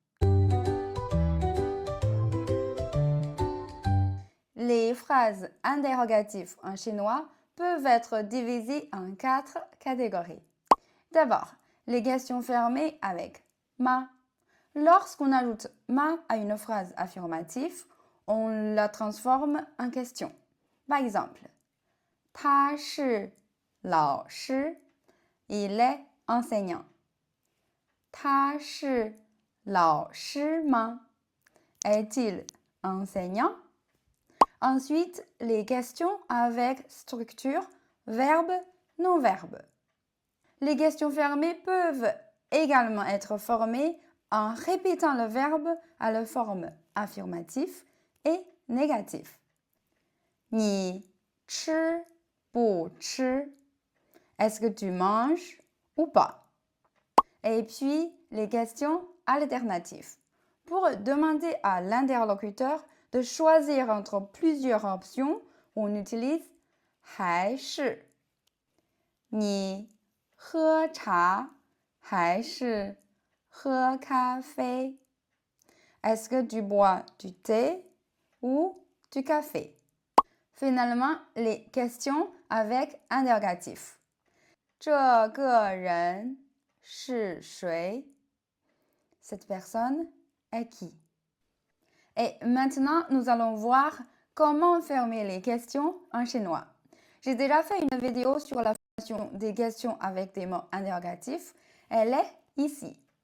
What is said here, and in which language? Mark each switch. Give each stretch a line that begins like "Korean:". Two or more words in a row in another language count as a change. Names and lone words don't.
French: Les phrases interrogatives en chinois peuvent être divisées en 4 catégories. D'abord, les questions fermées avec ma. Lorsqu'on ajoute ma à une phrase affirmative, on la transforme en question. Par exemple,
Chinese: 他是老师,
French: il est enseignant.
Chinese: 他是老师吗?
French: Est-il enseignant? Ensuite, les questions avec structure verbe, non-verbe. Les questions fermées peuvent également être formées en répétant le verbe à la forme affirmative et négative.
Chinese: 你吃不吃?
French: Est-ce que tu manges ou pas? Et puis, les questions alternatives. Pour demander à l'interlocuteur de choisir entre plusieurs options, on utilise 还是.
Chinese: 你喝茶还是喝咖啡?
French: Est-ce que tu bois du thé ou du café? Finalement, les questions avec interrogatif.
Chinese: 这个人是谁?
French: Cette personne est qui? Et maintenant, nous allons voir comment fermer les questions en chinois. J'ai déjà fait une vidéo sur la formation des questions avec des mots interrogatifs. Elle est ici.